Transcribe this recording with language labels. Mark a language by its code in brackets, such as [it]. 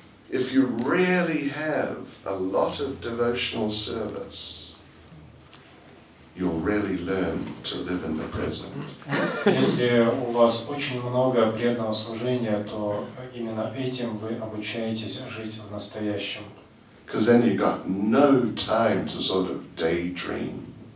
[en] If you really have a lot of devotional service, you'll really learn to live in the present. [ru] Если у вас очень много преданного служения, то именно этим вы обучаетесь жить в настоящем. [en] Because then you got no time to sort of daydream.